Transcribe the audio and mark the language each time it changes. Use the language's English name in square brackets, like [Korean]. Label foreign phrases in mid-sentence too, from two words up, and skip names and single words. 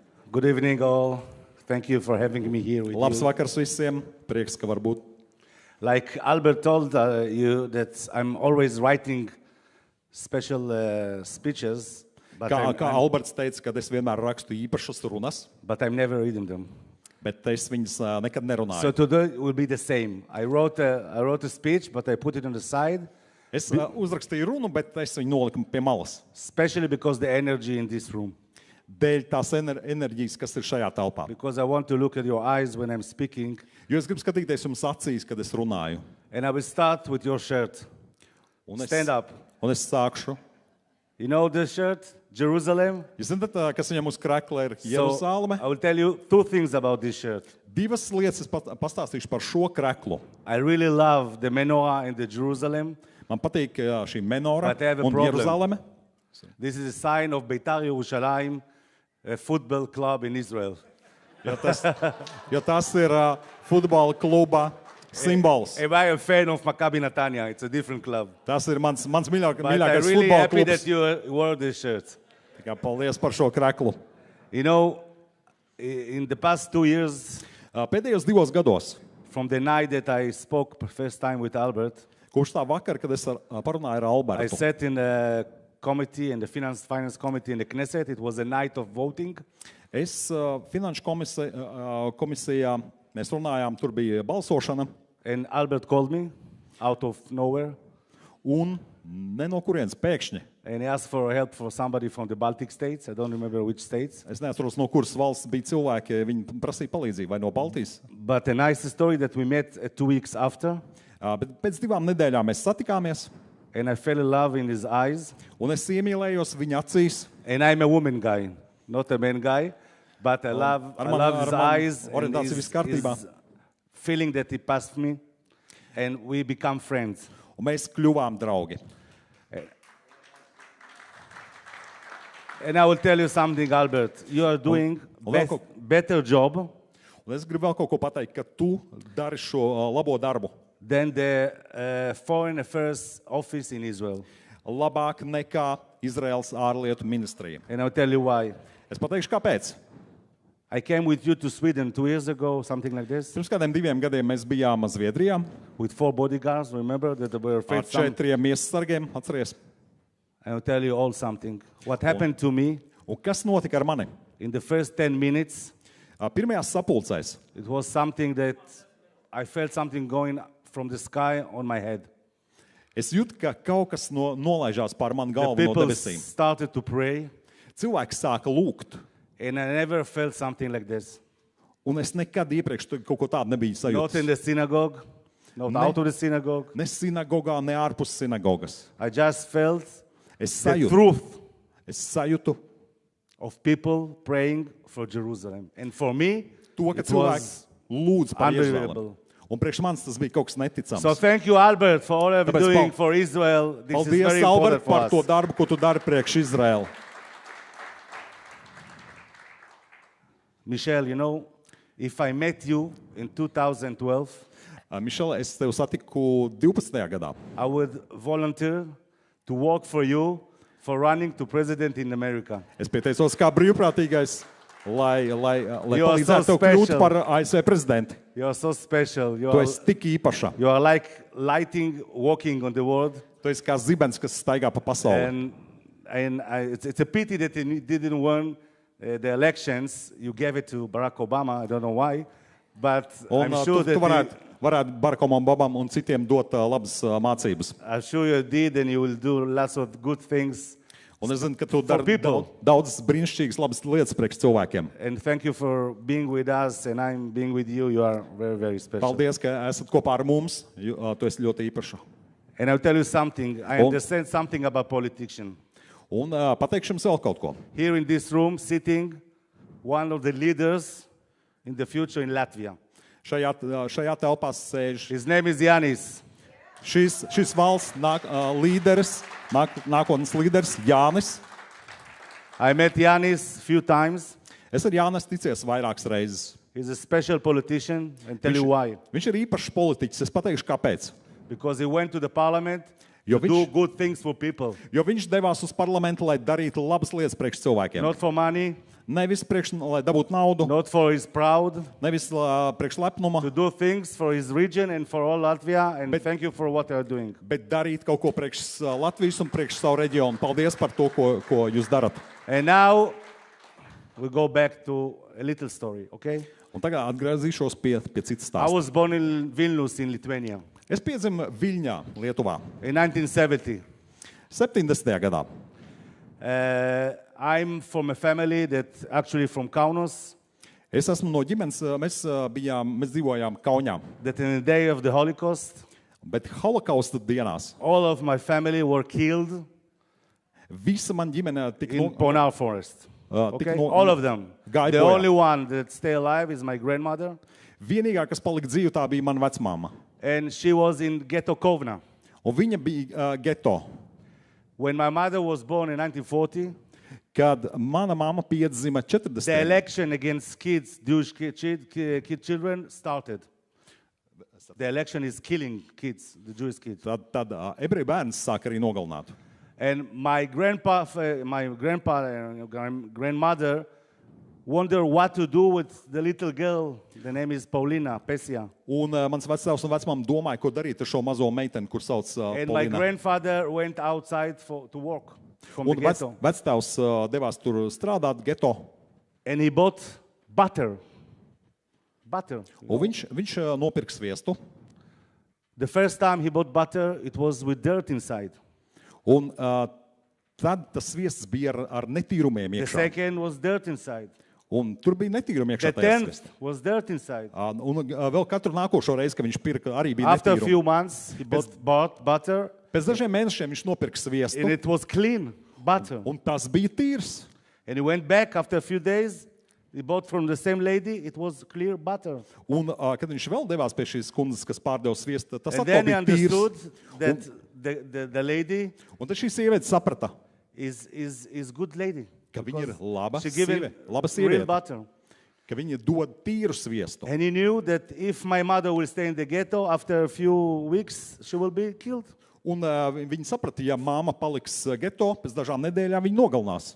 [English] Good evening, all. Thank you for having me here with [Latvian] Labs [English] you. [Latvian] vakars visiem. Prieks, ka var būt. [English] Like Albert told you that I'm always writing special speeches, but [Latvian] Kā Alberts teica, kad es vienmēr rakstu īpašas runas, [English] but I'm never reading them. [Latvian] bet es viņas nekad nerunāju. [English] So today will be the same. I wrote a speech, but I put it on the side, [Latvian] Es uzrakstīju runu, bet es viņu noliku pie malas. [English] especially because the energy in this room. [Latvian] Dēļ tās enerģijas, kas ir šajā telpā. [English] Because I want to look at your eyes when I'm speaking. [Latvian] Jo es gribu skatīties jums acīs, kad es runāju. [English] And I will start with your shirt. [Latvian] Un es, [English] Stand up. [Latvian] un es sākšu. [English] You know the shirt? Jerusalem? [Latvian] Jūs zināt, kas viņam uz krekla ir [English] So [Latvian] Jeruzāleme? [English] I will tell you two things about this shirt. [Latvian] Divas lietas es pastāstīšu par šo kreklu. [English] I really love the menorah in the Jerusalem. [Latvian] Man patīk šī menora [English] But I have a [Latvian] un [English] problem. [Latvian] Jeruzāleme. [English] This is a sign of Beitar Yerushalayim, a football club in Israel. [Latvian] Jo tas ir futbola kluba simbols. [English] Am I a fan of Maccabi Netanya? It's a different club. [Latvian] Tas ir mans [English] But I'm [Latvian] mīļākais [English] really [Latvian] futbola [English] happy [Latvian] klubs. [English] that you wore this shirt. [Latvian] Tā kā paldies par šo kreklu. [English] You know, in the past 2 years, [Latvian] Pēdējos 2 gados, [English] from the night that I spoke for the first time with Albert, [Latvian] kopš tā vakara, kad es parunāju ar [English] I [Latvian] Albertu, [English] sat in a committee, in the finance committee in the Knesset. It was a night of voting. [Latvian] es finanšu komisijā, mēs runājām, tur bija balsošana, [English] And Albert called me out of nowhere. [Latvian] un ne no kurienes pēkšņi, [English] And he asked for help for somebody from the Baltic states. I don't remember which states. [Latvian] es neatceros, no kuras valsts bija cilvēki, viņi prasīja palīdzību, vai no Baltijas. [English] But a nice story that we met 2 weeks after. [Latvian] Bet pēc 2 nedēļām mēs satikāmies, [English] And I fell in love in his eyes. [Latvian] un es iemīlējos viņa acīs. [English] And I'm a woman guy, not a man guy. But I love his eyes and [Latvian] orientācija viss kārtībā. [English] his feeling that he passed me. And we become friends. [Latvian] Un mēs kļuvām draugi. [English] And I will tell you something, Albert. You are doing better job [Latvian] Un es gribu vēl kaut ko pateikt, ka tu dari šo labo darbu [English] than the Foreign Affairs Office in Israel. [Latvian] labāk nekā Izraels ārlietu ministrija. [English] And I'll tell you why. [Latvian] Es pateikšu, kāpēc. [English] I came with you to Sweden 2 years ago, something like this, [Latvian] Pirms kādiem 2 gadiem mēs bijām Zviedrijā [English] with 4 bodyguards. Remember that were [Latvian] ar [English] afraid some... [Latvian] 4 miesasargiem, atceries. [English] I will tell you all something. What happened to me [Latvian] Un kas notika ar mani? [English] in the first 10 minutes, [Latvian] Pirmajās sapulcēs [English] it was something that I felt something going from the sky on my head. [Latvian] es jūtu, ka kaut kas nolaižās pār manu [English] The [Latvian] galvu no [English] people [Latvian] debesīm. [English] started to pray, [Latvian] Cilvēki sāka lūgt, [English] and I never felt something like this. [Latvian] un es nekad iepriekš kaut ko tādu nebiju [English] Not in [Latvian] sajūtis. [English] the synagogue, not out of the synagogue. [Latvian] Ne sinagogā, ne ārpus sinagogas. [English] I just felt [Latvian] Es [English] the [Latvian] sajūtu, [English] truth [Latvian] sajūtu [English] of people praying for Jerusalem. And for me, [Latvian] to, ka [English] it [Latvian] cilvēki [English] was [Latvian] lūdz par Izraēlu. [English] unbelievable. [Latvian] Un priekš manis tas bija kaut kas neticams. [English] So thank you, Albert, for all you're [Latvian] Tāpēc [English] doing [Latvian] pal- [English] for Israel. This is [Latvian] Paldies, [English] very important [Latvian] Albert, [English] for [Latvian] par [English] us. [Latvian] to darbu, ko tu dari priekš Izraēlu. [English] Michelle, you know, if I met you in 2012, [Latvian] Mišela, es tevi satiku 12. gadā. [English] I would volunteer to work for you for running to president in America. [Latvian] Es pieteicos kā brīvprātīgais, lai [English] You are [Latvian] palīdzētu [English] so [Latvian] tev kļūt [English] special. [Latvian] par ASV prezidentu. [English] You are so special. [Latvian] Tu esi tik īpaša. [English] You are like lighting, walking on the world. [Latvian] Tu esi kā zibens, kas staigā pa pasauli. [English] It's a pity that you didn't win the elections. You gave it to Barack Obama. I don't know why. But [Latvian] Un [English] I'm sure [Latvian] tu [English] that [Latvian] varētu Barakam Obamam un citiem dot labas mācības. [English] I'm sure you did, and you will do lots of good things. [Latvian] Un es zinu, ka tu [English] For [Latvian] dari [English] people. [Latvian] daudzas brīnišķīgas labas lietas priekš cilvēkiem. [English] And thank you for being with us, and I'm being with you. You are very, very special. [Latvian] Paldies, ka esat kopā ar mums. Tu esi ļoti īpaša. [English] And I'll tell you something. I Oh. understand something about politicians. [Latvian] Un pateikšu jums vēl kaut ko. [English] Here in this room, sitting, one of the leaders in the future in Latvia. [Latvian] Šajā telpā sēž [English] His name is Yanis. [Latvian] šis valsts līderis, nākotnes līderis Jānis. [English] I met Yanis a few times. [Latvian] Es ar Jānis ticies vairākas reizes. [English] He's a special politician, and tell you why. [Latvian] Viņš ir īpašs politiķis. Es pateikšu, kāpēc. [English] Because he went to the parliament [Latvian] Jo [English] to do good things for people. [Latvian] Jo viņš devās uz parlamentu, lai darītu labas lietas priekš cilvēkiem. [English] Not for money, [Latvian] Nevis lai dabūtu naudu, [English] not for his proud, [Latvian] nevis priekš lepnuma, [English] to do things for his region and for all Latvia, and thank you for what you are doing. [Latvian] bet darīt kaut ko priekš Latvijas un priekš savu reģionu. Paldies par to, ko jūs darat. [English] And now we go back to a little story, okay? [Latvian] Un tagad atgriezīšos pie citas [English] I [Latvian] stāsta. [English] was born in Vilnius in Lithuania [Latvian] Es piedzimu Viļņā, Lietuvā, [English] in 1970. [Latvian] 70. gadā. [English] I'm from a family that actually from Kaunas, [Latvian] Es esmu no ģimenes, mēs dzīvojām Kaunijā, [English] that in the day of the Holocaust, [Latvian] bet holokausta dienās [English] all of my family were killed [Latvian] visa man ģimene tika [English] in Ponar Forest. [Latvian] tika [English] Okay? All of them. [Latvian] Gāja [English] The [Latvian] bojā. [English] only one that stay alive is my grandmother, [Latvian] Vienīgā, kas palika dzīva, tā bija mana vecmāma. [English] and she was in Ghetto Kovna. [Latvian] Un viņa bija geto. [English] When my mother was born in 1940, [Latvian] Kad mana mamma piedzima 40. [English] the election against kids, Jewish children, started. The election is killing kids, the Jewish kids. [Latvian] Tad ebreju bērns sāk arī nogalināt. [English] And my grandpa and grandmother wonder what to do with the little girl. The name is Paulina Pesia. [Latvian] Un mans vectēvs un vecmāma domāja, ko darīt ar šo mazo meiteni, kur sauc [English] And my [Latvian] Polina. [English] grandfather went outside to work from the [Latvian] Un [English] ghetto. [Latvian] vectēvs devās tur strādāt geto. [English] And he bought butter. Butter. [Latvian] Un viņš nopirka sviestu. [English] The first time he bought butter, it was with dirt inside. [Latvian] Un tad tas sviests bija ar netīrumiem [English] The [Latvian] iekšā. [English] second was dirt inside. [Latvian] Un tur bija netīrumi [English] The [Latvian] iekšā tajā [English] tenth [Latvian] sviestā. [English] was dirt inside. [Latvian] Un vēl katru nākošo reizi, kad viņš pirka, arī bija [English] After a [Latvian] netīrumi. [English] few months, he bought butter, [Latvian] Pēc dažiem mēnešiem viņš nopirka sviestu. [English] and it was clean butter. [Latvian] Un tas bija tīrs. [English] And he went back after a few days. He bought from the same lady. It was clear butter. [Latvian] Un, kad viņš vēl devās pie šīs kundzes, kas pārdeva sviestu, tas [English] And [Latvian] atkal [English] then he [Latvian] bija [English] understood [Latvian] tīrs. [English] that the lady [Latvian] Un tad šī sieviete saprata, [English] is good lady. [Latvian] ka viņa ir laba [English] She given [Latvian] sieviete, laba [English] real [Latvian] sieviete, [English] butter. [Latvian] ka viņa dod tīru sviestu. [English] And he knew that if my mother will stay in the ghetto, after a few weeks, she will be killed. [Latvian] Un viņa saprata, ja māma paliks geto, pēc dažām nedēļām viņa nogalinās.